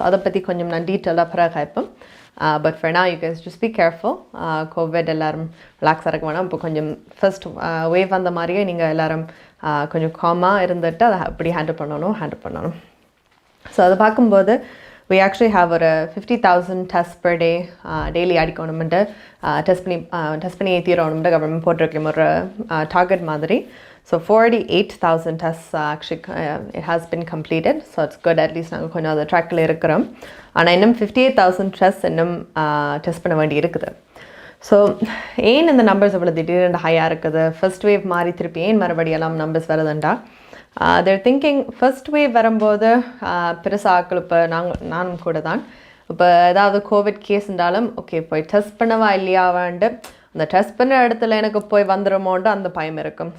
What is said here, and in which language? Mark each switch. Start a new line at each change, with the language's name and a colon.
Tamil: So அதை பற்றி கொஞ்சம் நான் டீட்டெயிலாக பிறகு கேட்பேன்.
English: But for now you guys just be careful.
Tamil: Covid எல்லோரும் ரிலாக்ஸாக இருக்க வேணாம். இப்போ கொஞ்சம் ஃபர்ஸ்ட் வேவ் அந்த மாதிரியே நீங்கள் எல்லோரும் கொஞ்சம் காமாக இருந்துட்டு அதை அப்படி ஹேண்டில் பண்ணணும். ஸோ அதை பார்க்கும்போது
English: we actually have
Tamil: ஒரு
English: 50,000 tests per day
Tamil: daily அடிக்கணுமெண்டு test பண்ணி ஏற்றிடணுமெண்டு கவர்மெண்ட் போட்டிருக்கோம் ஒரு டார்கெட் மாதிரி.
English: So 48,000 tests actually it has been completed. So it's good, at least
Tamil: நாங்கள் கொஞ்சம் அதை ட்ராக்கில் இருக்கிறோம். ஆனால் இன்னும் 58,000 tests இன்னும் டெஸ்ட் பண்ண வேண்டி இருக்குது. ஸோ ஏன் இந்த நம்பர்ஸ் இவ்வளோ திடீர்னு ஹையாக இருக்குது, ஃபர்ஸ்ட் வேவ் மாறி திருப்பி ஏன் மறுபடியெல்லாம் நம்பர்ஸ் வருதுண்டா தேர் திங்கிங் ஃபர்ஸ்ட் வேவ் வரும்போது பெருசாக ஆக்கள் இப்போ நானும் கூட தான் இப்போ ஏதாவது கோவிட் கேஸ் இருந்தாலும் ஓகே போய் டெஸ்ட் பண்ணவா இல்லையாவாண்டு அந்த டெஸ்ட் பண்ண இடத்துல எனக்கு போய் வந்துடுமோன்ட்டு அந்த பயம் இருக்கும்.